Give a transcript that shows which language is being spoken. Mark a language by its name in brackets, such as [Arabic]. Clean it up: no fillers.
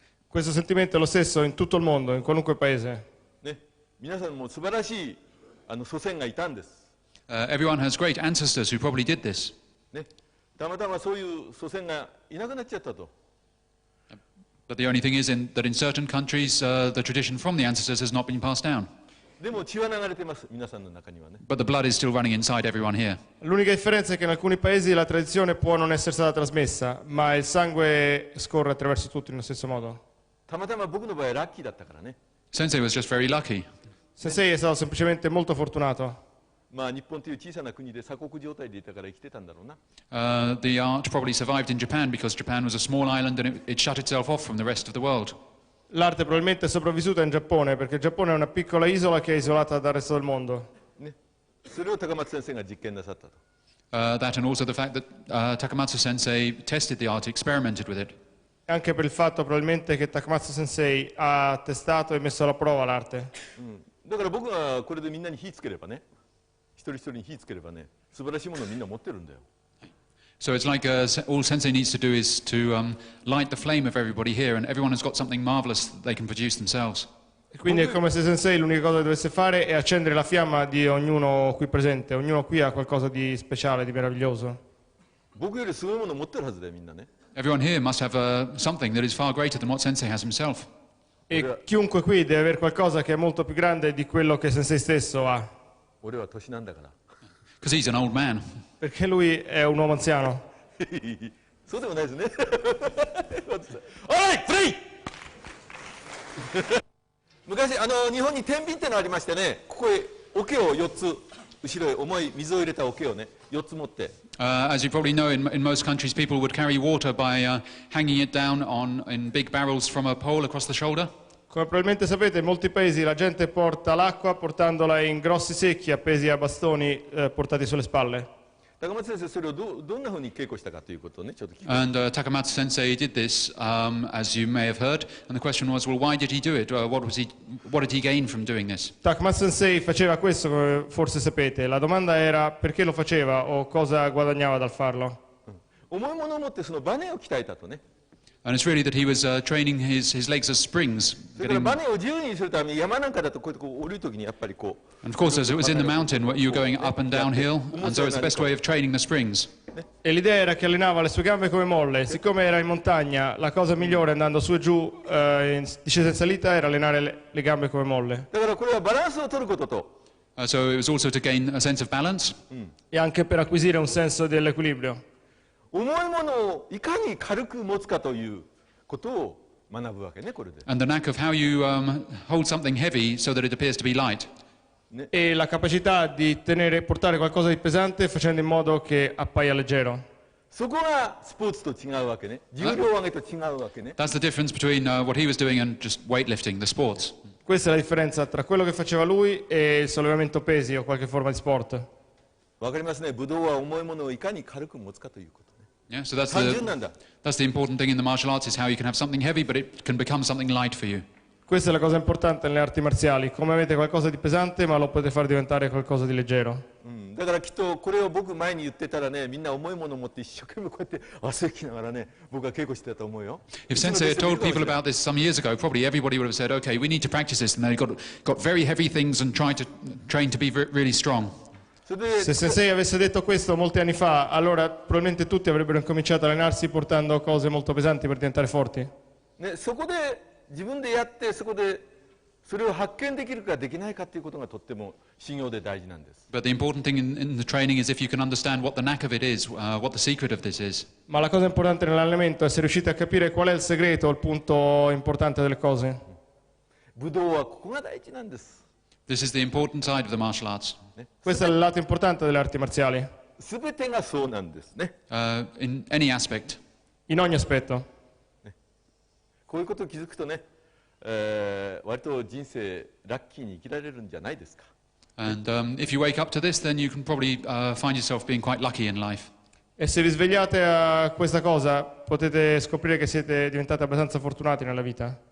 [Italian] Questo sentimento è lo stesso in tutto il mondo, in qualunque paese. [Japanese] ね、皆さんも素晴らしい祖先がいたんです。 [English] Everyone has great ancestors who probably did this. [Japanese] ね、たまたまそういう祖先がいなくなっちゃったと。 [English] But the only thing is that in certain countries, the tradition from the ancestors has not been passed down. [Japanese] でも血は流れてます、皆さんの中にはね。 [English] But the blood is still running inside everyone here. [Italian] L'unica differenza è che in alcuni paesi la tradizione può non essere stata trasmessa, ma il sangue scorre attraverso tutti nello stesso modo. [Japanese] たまたま僕の場合ラッキーだったからね。 [English] Sensei was just very lucky. [Italian] Sensei è stato semplicemente molto fortunato. [Japanese] まあ日本という小さな国で鎖国状態でいたから生きてたんだろうな。 [English] The art probably survived in Japan because Japan was a small island and it shut itself off from the rest of the world. [Italian] L'arte probabilmente è sopravvissuta in Giappone, perché il Giappone è una piccola isola che è isolata dal resto del mondo. [Japanese] ね、それを高松先生が実験なさったと。 [English] That and also the fact that Takamatsu Sensei tested the art, experimented with it. [Italian] Anche per il fatto probabilmente che Takamatsu Sensei ha testato e messo alla prova l'arte. [Japanese] だから僕がこれでみんなに火つければね、一人一人に火つければね、素晴らしいものをみんな持ってるんだよ。 [English] So it's like all Sensei needs to do is to light the flame of everybody here, and everyone has got something marvelous that they can produce themselves. [Italian] E quindi è come se Sensei l'unica cosa che dovesse fare è accendere la fiamma di ognuno qui presente. Ognuno qui ha qualcosa di speciale, di meraviglioso. [Japanese] 僕よりすごいものを持ってるはずだよ、みんなね。 [English] Everyone here must have something that is far greater than what Sensei has himself. [Italian] E chiunque qui deve avere qualcosa che è molto più grande di quello che Sensei stesso ha. [Japanese] 俺は年なんだから。 [English] Because he's an old man. [Italian] Perché lui è un uomo anziano. [Japanese] そうでもないですね。おい、プレイ昔日本に天秤ってのありましてね、ここへ桶を4つ、後ろへ重い水を入れた桶をね、4つ持って。 [English] As you probably know, in most countries, people would carry water by hanging it down in big barrels from a pole across the shoulder. [Italian] Come probabilmente sapete, in molti paesi la gente porta l'acqua portandola in grossi secchi appesi a bastoni portati sulle spalle. [Japanese] 高松先生、それをどんなふうに稽古したかということをね、ちょっと聞く。 [English] And Takamatsu Sensei did this, as you may have heard. And the question was, well, why did he do it? What did he gain from doing this? [Italian] Takamatsu Sensei faceva questo, come forse sapete. La domanda era perché lo faceva o cosa guadagnava dal farlo. [Japanese] 重いものを持ってそのバネを鍛えたとね。 [English] And it's really that he was training his legs as springs. [Japanese] それからバネを自由にするために山なんかだとこうやって降りるときにやっぱりこう。 [English] And of course, as it was in the mountain, you were going up and downhill, and so it's the best way of training the springs. [Italian] E l'idea era che allenava le sue gambe come molle. Siccome era in montagna, la cosa migliore andando su e giù, in discesa e salita, era allenare le gambe come molle. [Japanese] だからこれはバランスを取ることと。 [English] So it was also to gain a sense of balance. [Italian] E anche per acquisire un senso dell'equilibrio. [Japanese] 重いものをいかに軽く持つかということを学ぶわけね、これで。 [English] And the knack of how you hold something heavy so that it appears to be light. [Italian] E la capacità di portare qualcosa di pesante facendo in modo che appaia leggero. [Japanese] そこがスポーツと違うわけね。重量上げと違うわけね。 [English] That's the difference between what he was doing and just weightlifting, the sports. [Italian] Questa è la differenza tra quello che faceva lui e il sollevamento pesi o qualche forma di sport. [Japanese] わかりますね。武道は重いものをいかに軽く持つかということね。 [English] Yeah, so [Japanese] 単純なんだ。 [English] that's the important thing in the martial arts is how you can have something heavy, but it can become something light for you. [Italian] Questa è la cosa importante nelle arti marziali. Come avete qualcosa di pesante, ma lo potete far diventare qualcosa di leggero. [Japanese] だからきっとこれを僕前に言ってたらね、みんな重いものを持って一生懸命こうやって汗拭きながらね、僕は稽古してたと思うよ。 [English] If Sensei had told people about this some years ago, probably everybody would have said, okay, we need to practice this. And they got very heavy things and train to be really strong. [Japanese] それで [Italian] Se Sensei avesse detto questo molti anni fa, allora probabilmente tutti avrebbero incominciato a allenarsi portando cose molto pesanti per diventare forti. [Japanese] ね、そこで自分でやってそこでそれを発見できるかできないかということがとっても修行で大事なんです。 [English] But the important thing in the training is if you can understand what the knack of it is, what the secret of this is. [Italian] Ma la cosa importante nell'allenamento è se riuscite a capire qual è il segreto, il punto importante delle cose. [Japanese] 武道はここが大事なんです。 [English] This is the important side of the martial arts. [Italian] Questo è il lato importante delle arti marziali, [Japanese] すべてがそうなんですね。 [English] In any aspect. [Italian] in ogni aspetto. [Japanese] こういうことを気づくとね、割と人生ラッキーに生きられるんじゃないですか。 [English] And if you wake up to this, then you can probably find yourself being quite lucky in life. [Italian] E se vi svegliate a questa cosa, potete scoprire che siete diventati abbastanza fortunati nella vita.